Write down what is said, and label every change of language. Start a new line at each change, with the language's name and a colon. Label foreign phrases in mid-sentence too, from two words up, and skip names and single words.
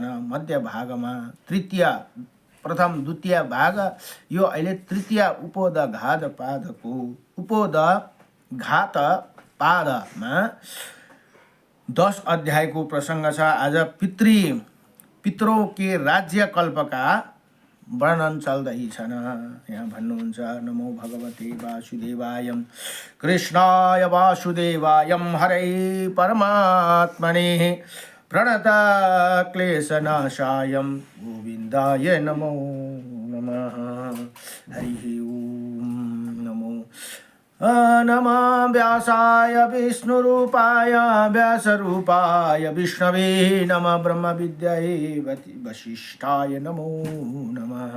Nepali: मध्य भागमा तृतीय, प्रथम द्वितीय भाग, यो अहिले तृतीय उपोदघात पादको उपोदघात पादमा 10 अध्यायको प्रसङ्ग छ। आज
Hindi: पितरों के
Nepali: राज्यकल्पका वर्णन चल्दैछन्। यहाँ भन्नुहुन्छ
Sanskrit: नमो भगवते वासुदेवाय, कृष्णाय वासुदेवाय, हरे परमात्मने प्रणता क्लेशनाशायं गोविन्दाय नमो नमः। हरि ओम नमो नमः व्यासाय विष्णुरूपाय व्यासरूपाय विष्णवे नमः ब्रह्म विद्याये वशिष्ठाय नमो नमः।